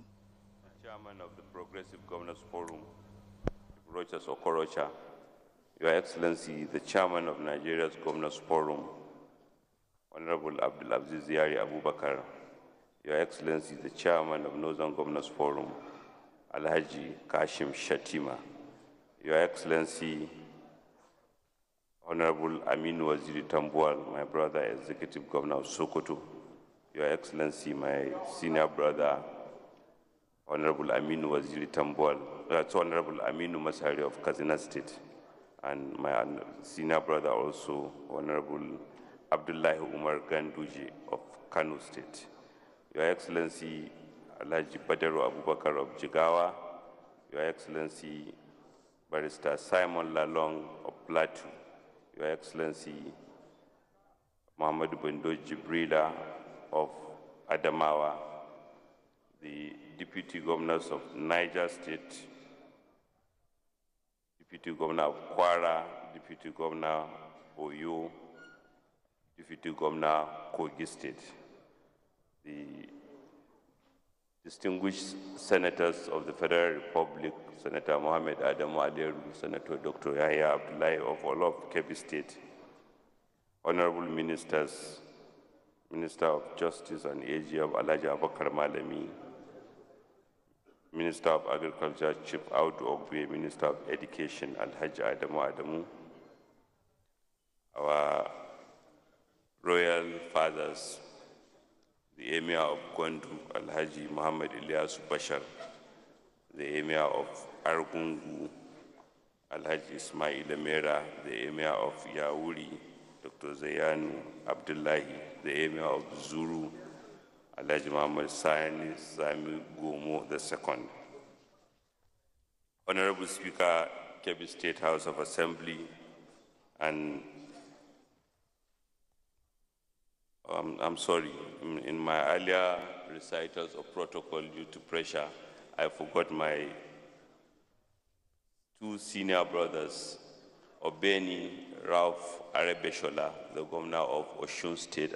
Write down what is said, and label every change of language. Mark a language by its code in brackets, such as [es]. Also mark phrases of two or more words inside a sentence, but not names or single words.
[en] Chairman of the Progressive Governors Forum, Rochas Okorocha, Your Excellency, the Chairman of Nigeria's Governors Forum, Honorable Abdulaziz Yari Abubakar, Your Excellency, the Chairman of Northern Governors Forum, Alhaji Kashim Shatima, Your Excellency, Honorable Aminu Waziri Tambuwal, my brother, Executive Governor of Sokoto, Your Excellency, my senior brother, Honorable Aminu Waziri Tambuwal, Honorable Aminu Masari of Kazina State, and my senior brother also, Honorable Abdullahi Umar Ganduji of Kano State. Your Excellency, Alhaji Badaru Abubakar of Jigawa, Your Excellency, Barrister Simon Lalong of Plateau, Your Excellency, Muhammad Bendo Jibrila of Adamawa, the Deputy Governors of Niger State, Deputy Governor of Kwara, Deputy Governor Oyo, Deputy Governor Kogi State, the distinguished senators of the Federal Republic, Senator Mohamed Adamu Aderu, Senator Dr. Yahya Abdullahi of all of Kebbi State, honorable ministers, Minister of Justice and AG of Alhaji Abakar Malami, Minister of Agriculture, Chief Audu Ogbe, Minister of Education, Alhaji Adamu Adamu, our royal fathers, the Emir of Gwandu, Alhaji Muhammad Ilyasu Bashar, the Emir of Argungu, Alhaji Ismail Emera, the Emir of Yauri, Dr. Zayanu Abdullahi, the Emir of Zuru, Alhaji Muhammad Sani Sami Gomo II. Honorable Speaker, Kebbi State House of Assembly, and I'm sorry, in my earlier recitals of protocol due to pressure, I forgot my two senior brothers, Obeni Ralph Arebeshola, the governor of Osun State.